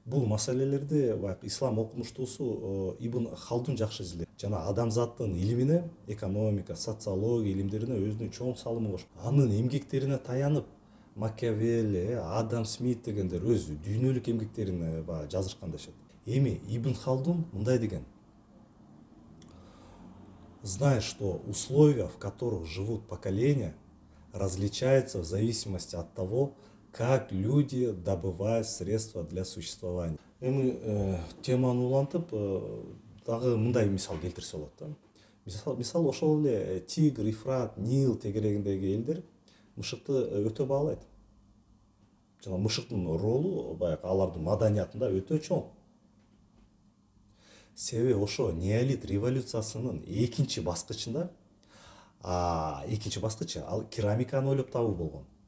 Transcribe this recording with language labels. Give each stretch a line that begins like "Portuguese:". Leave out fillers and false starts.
Kyrgyz: Бул маселелерди баягы ислам окумуштуусу Ибн Халдун жакшы изилдейт. Жана адамзаттын илимине, экономика, социология илимдерине өзүнүн чоң салымын кошкон. Анын эмгектерине таянып, Макиавелли, Адам Смит дегендер өз дүйнөлүк эмгектерин жазышкан дешет. Эми Ибн Халдун мындай деген:
Russian: зная, что условия, в которых живут поколения, различаются в зависимости от того, как люди добывают средства для существования.
Kyrgyz: Эми теманы улантып, дагы мындай мисал келтирсе болот да. Мисал ошол эле Тигр, Ифрат, Нил тегерегиндеги элдер мышыкты өтө баалайт. Жана мышыктын ролу баягы алардын маданиятында өтө чоң. Себеби ошо неолит революциясынын экинчи баскычында, экинчи баскычы ал керамиканы ойлоп табуу болгон.